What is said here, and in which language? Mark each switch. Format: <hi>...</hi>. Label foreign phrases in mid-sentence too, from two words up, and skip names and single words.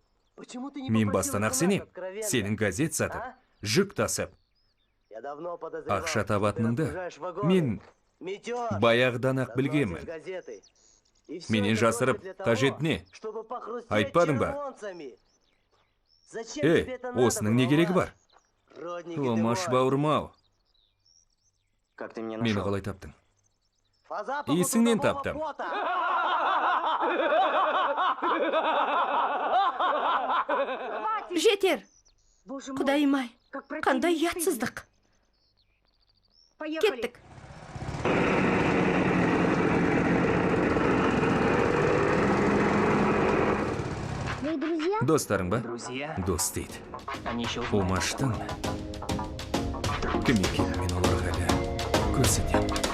<kk>Мен бастан ақ сенем, сенің газет сатып, жүк тасып, ақша табатыныңды мен баяғыдан ақ білгенмін. Менен жасырып, қажет не? Айтпадың ба? Осының не керегі бар? Омаш бауырмау,</kk> <ru>Как ты меня</ru> <kk>мені</kk> <ru>нашел?</ru> <kk>қалай таптың? Иісіңнен таптым. Жетер. Құдайым-ай, қандай ұятсыздық. Кеттік.</kk> <ru>Твои друзья?</ru> <kk>Достарың ба?</kk> <ru>Друзья,</ru> <kk>Дос дейді.</kk> <ru>они еще узнают.</ru> <kk>Омаштың кім екенін мен оларға әлі көрсетем.</kk>